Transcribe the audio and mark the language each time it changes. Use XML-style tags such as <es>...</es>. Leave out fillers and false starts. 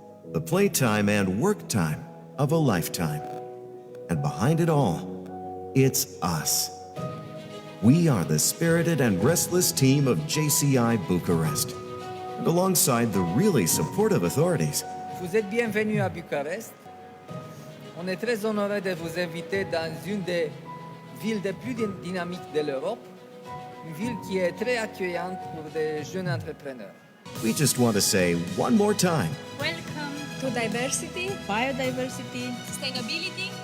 <en>The playtime and work time of a lifetime. And behind it all, it's us. We are the spirited and restless team of JCI Bucharest. And alongside the really supportive authorities,</en> <fr>Vous êtes bienvenus à Bucarest. On est très honoré de vous inviter dans une des villes les plus dynamiques de l'Europe, une ville qui est très accueillante pour des jeunes entrepreneurs.</fr> <en>we just want to say one more time, Welcome to diversity, biodiversity, sustainability,</en>